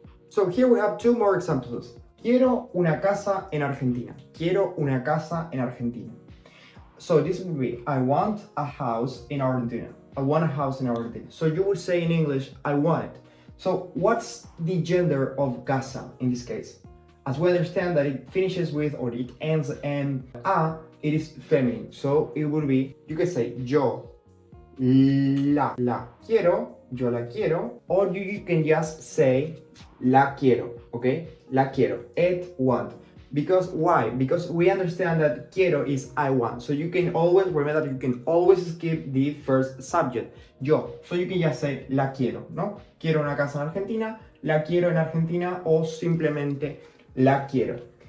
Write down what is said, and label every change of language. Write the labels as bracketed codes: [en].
[en] So here we have 2 more examples. [es] Quiero una casa en Argentina. Quiero una casa en Argentina. [en] So this would be, I want a house in Argentina. I want a house in Argentina. So you would say in English, I want it. So what's the gender of casa in this case? As we understand that it finishes with, or it ends in a, it is feminine. So it would be, you can say [es] yo la quiero, yo la quiero, [en] or you can just say [es] la quiero, [en] okay? [es] La quiero, [en] et want. Because why? Because we understand that quiero is I want. So you can always remember that you can always skip the first subject, yo. So you can just say [es] la quiero, ¿no? Quiero una casa en Argentina, la quiero en Argentina, o simplemente la quiero.